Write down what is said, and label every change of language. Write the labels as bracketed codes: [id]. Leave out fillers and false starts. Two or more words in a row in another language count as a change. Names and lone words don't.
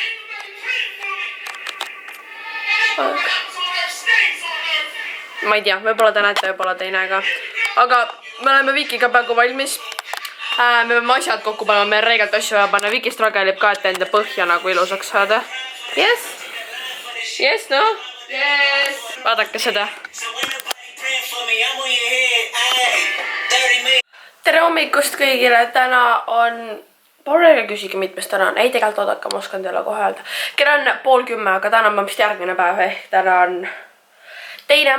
[et] Ma ei tea, võib-olla te näete, võib-olla te ei näe ka. Aga me oleme Vikiga praegu valmis. Me peame asjad kokku panema, meil reegelt asju vaja panna. Viki stragelib ka, et enda põhja nagu ilusaks saada. [en] Yes? Yes, no? Yes! [et] Vaadake seda. Tere hommikust kõigile, täna on... Paulega küsige, mitmes täna on. Ei, tegelikult oodake, ma oskan teile kohe öelda. Kell on 9:30, aga täna on vist järgmine päev ehk täna on 2.